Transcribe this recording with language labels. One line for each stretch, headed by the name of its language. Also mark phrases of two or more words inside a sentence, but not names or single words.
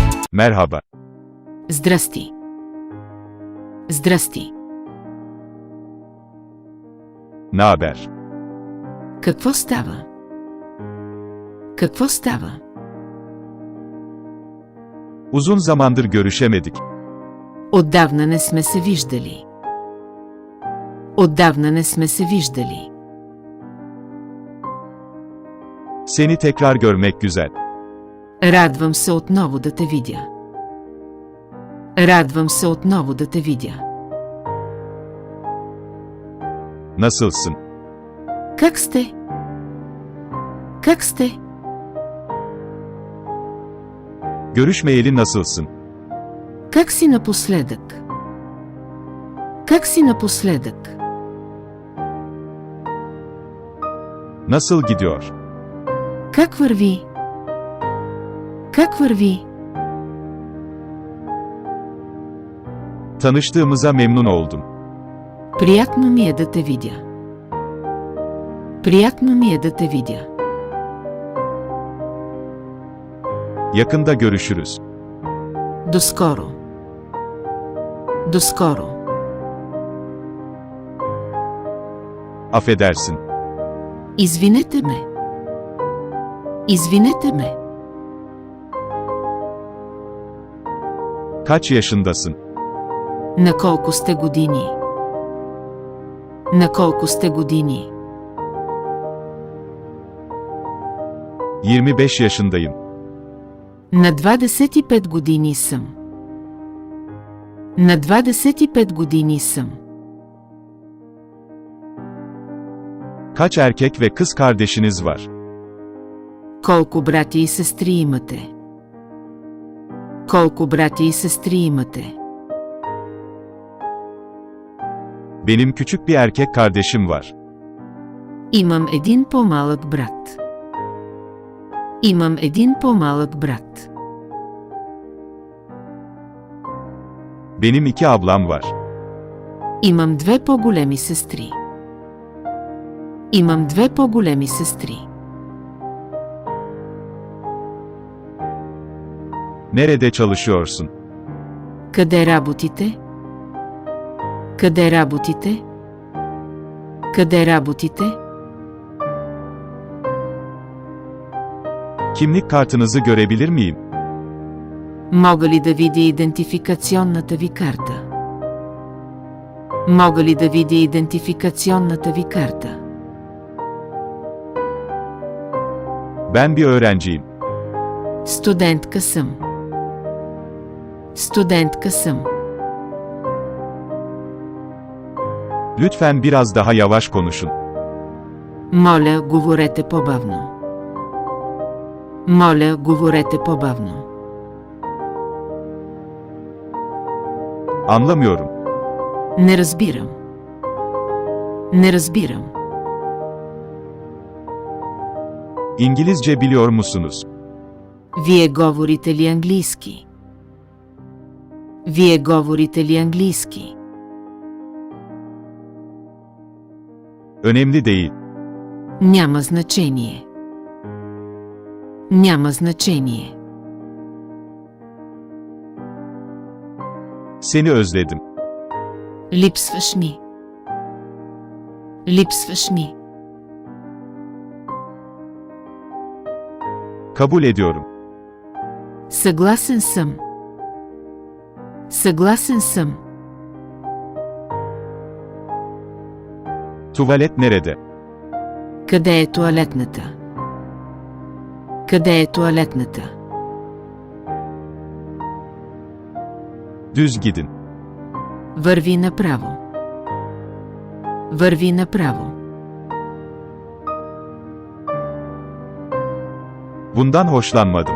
Turkish: Merhaba.
Bulgarian: Здрасти. Здрасти.
Turkish: Ne haber?
Bulgarian: Какво става? Какво става?
Turkish: Uzun zamandır görüşemedik.
Bulgarian: Отдавна не сме се виждали. Отдавна не сме се виждали.
Turkish: Seni tekrar görmek güzel.
Bulgarian: Радвам се отново да те видя. Радвам се отново да те видя.
Turkish: Nasılsın?
Bulgarian: Как сте? Как сте?
Turkish: Görüşmeyeli nasılsın?
Bulgarian: Как си напоследък? Как си напоследък?
Turkish: Nasıl gidiyor?
Bulgarian: Как върви? Как върви?
Turkish: Tanıştığımıza memnun oldum.
Bulgarian: Приятно ми е да те видя. Приятно ми е да те видя.
Turkish: Yakında görüşürüz.
Bulgarian: Доскоро. Доскоро.
Turkish: Affedersin.
Bulgarian: Извинете ме. Извинете ме.
Turkish: Kaç yaşındasın?
Bulgarian: На колко сте години? На колко сте години?
Turkish: 25 yaşındayım.
Bulgarian: На 25 години съм. На 25 години съм.
Turkish: Kaç erkek ve kız kardeşiniz var?
Bulgarian: Колко брати и сестри имате? Колко брати и сестри имате?
Turkish: Benim küçük bir erkek kardeşim var.
Bulgarian: Имам един по-малък брат. Имам един по-малък брат.
Turkish: Benim 2 ablam var.
Bulgarian: Имам две по-големи сестри. Имам две по-големи сестри.
Turkish: Nerede çalışıyorsun?
Bulgarian: Къде работите? Къде работите? Къде работите?
Turkish: Kimlik kartınızı görebilir miyim?
Bulgarian: Мога ли да видя идентификационната ви карта? Мога ли да видя идентификационната ви карта?
Turkish: Ben bir öğrenciyim.
Bulgarian: Студентка съм. Студентка съм.
Turkish: Lütfen biraz daha yavaş konuşun.
Bulgarian: Моля, говорете по-бавно. Моля, говорете по-бавно.
Turkish: Anlamıyorum.
Bulgarian: Не разбирам. Не разбирам.
Turkish: İngilizce biliyor musunuz?
Bulgarian: Вие говорите ли английски? Вие говорите ли английски?
Turkish: Önemli değil.
Bulgarian: Няма значение. Няма значение.
Turkish: Seni özledim.
Bulgarian: Липсваш ми. Липсваш ми.
Turkish: Kabul ediyorum.
Bulgarian: Съгласен съм. Съгласен съм.
Turkish: Tuvalet nerede?
Bulgarian: Къде е тоалетната? Къде е тоалетната?
Turkish: Düz gidin.
Bulgarian: Върви направо. Върви направо.
Turkish: Bundan hoşlanmadım.